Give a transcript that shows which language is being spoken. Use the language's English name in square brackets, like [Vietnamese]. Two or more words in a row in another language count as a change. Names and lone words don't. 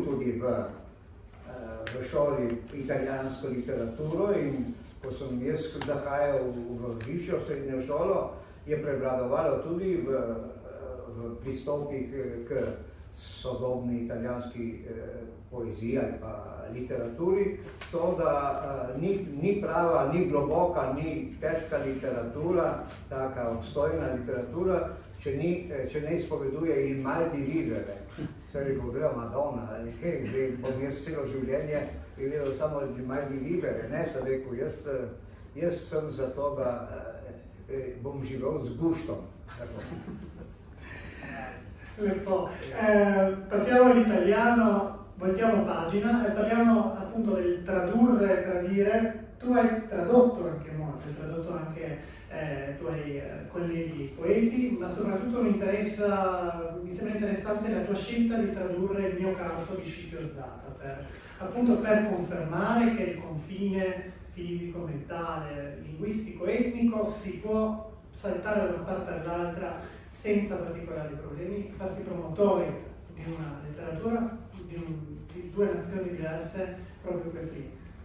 [Slovenian] tudi v šoli italijansko literaturo in ko sem jaz zahajal v višjo srednjo šolo, je prevladovalo tudi v pristopih k sodobni italijanski poeziji ali pa literaturi, to, da ni prava, ni globoka, ni težka literatura, taka obstojna literatura, če ne izpoveduje [Italian] il mal di vivere. [Slovenian] Se rekel, Madonna, kaj, zdaj bom jaz celo življenje povedal samo [Italian] il mal di vivere, [Slovenian] ne, sem rekel, jaz sem za to, da bom živel z guštom. Lepo. [Italian] Passiamo all'italiano, voltiamo pagina, parliamo appunto del tradurre, tradire. Tu hai tradotto anche molto, hai tradotto anche tuoi colleghi poeti, ma soprattutto mi sembra interessante la tua scelta di tradurre Il mio caso di Scipio Sdata, appunto per confermare che il confine fisico, mentale, linguistico, etnico si può saltare da una parte all'altra senza particolari problemi, farsi promotori di una letteratura di due nazioni diverse proprio per primi.